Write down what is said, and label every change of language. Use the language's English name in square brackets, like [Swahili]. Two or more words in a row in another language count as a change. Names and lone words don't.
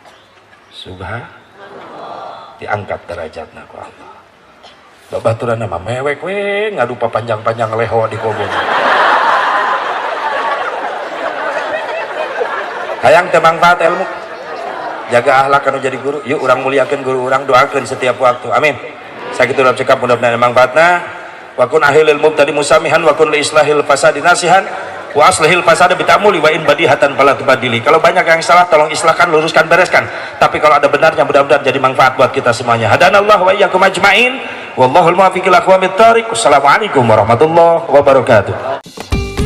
[Sundanese] subhanallah diangkat derajatna ku Allah babaturan nama mewek we ngadu panjang-panjang leho di kobong hayang teu manfaat ilmu jaga akhlak anu jadi guru yuk urang muliakeun guru urang doakeun setiap waktu amin sakitu urang cekap mudah-mudahan manfaatna [Arabic] وكن لأهل المبتدي مسامحا وكن لإصلاح الفساد ناصحا وأصلح الفساد بالتأمل وإن بديهة فلا تبادل. [Indonesian] Kalau banyak yang salah tolong islahkan, luruskan, bereskan, tapi kalau ada benarnya mudah-mudahan jadi manfaat buat kita semuanya. [Arabic] هدانا الله وإياكم أجمعين والله الموفق إلى أقوم الطريق. والسلام عليكم ورحمة الله وبركاته.